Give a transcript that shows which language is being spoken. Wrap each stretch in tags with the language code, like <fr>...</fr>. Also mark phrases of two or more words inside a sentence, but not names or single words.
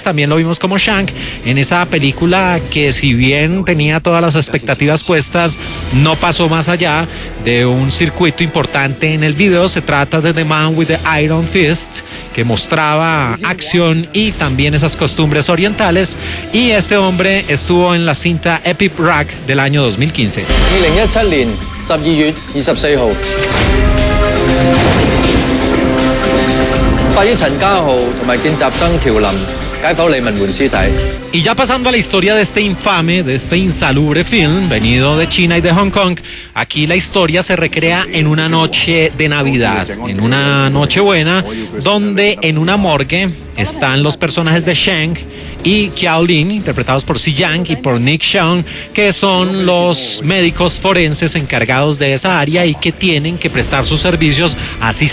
<es>También lo vimos como Shank en esa película que, si bien tenía todas las expectativas puestas, no pasó más allá de un circuito importante en el video. Se trata de The Man with the Iron Fist, que mostraba acción y también esas costumbres orientales, y este hombre estuvo en la cinta Epic Rack del año 2015.</es> <yue>2017 年12月24號，法醫陳家豪同埋見習生喬林解剖李文媛屍體。</yue> <es>Y ya pasando a la historia de este infame, de este insalubre film, venido de China y de Hong Kong, aquí la historia se recrea en una noche de Navidad, en una noche buena, donde en una morgue están los personajes de Sheng y Kiao Lin, interpretados por Xi Yang y por Nick Cheong, que son los médicos forenses encargados de esa área y que tienen que prestar sus servicios, así</es>